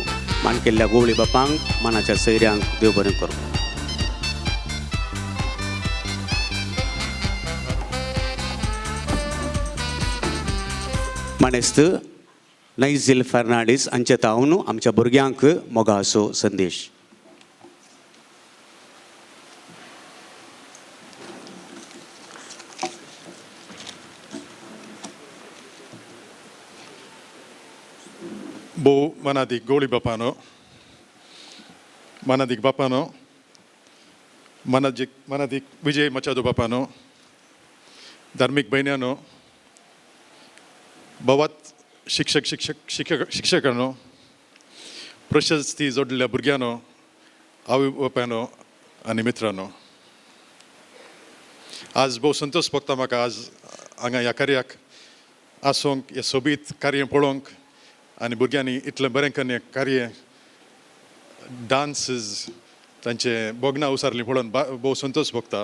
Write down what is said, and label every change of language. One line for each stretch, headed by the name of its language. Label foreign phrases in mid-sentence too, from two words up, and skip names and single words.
Konkani: मान केल्ल्या गवळी बापांक मानाच्या सयऱ्यांक देव बरें करूं. मानेस्त नैझेल फर्नांडीस हांचे तावन आमच्या भुरग्यांक मोगाचो संदेश. Bo manadik goli bapano, manadik bapano, manadik Vijay Machado bapano, धार्मिक बहिण्यानो, भवात शिक्षकांनो, प्रशस्ती जोडलेल्या भुरग्यांनो, आवय बापायनो आनी मित्रांनो, आज भोव संतोश भोगता म्हाका आज हांगा ह्या कार्याक आसूंक, हे सोबीत कार्य पळोवंक आनी भुरग्यांनी इतलें बरें करून कार्य डान्सीस तांचे बोगनां उसारलीं पळोवन भोव संतोश भोगता.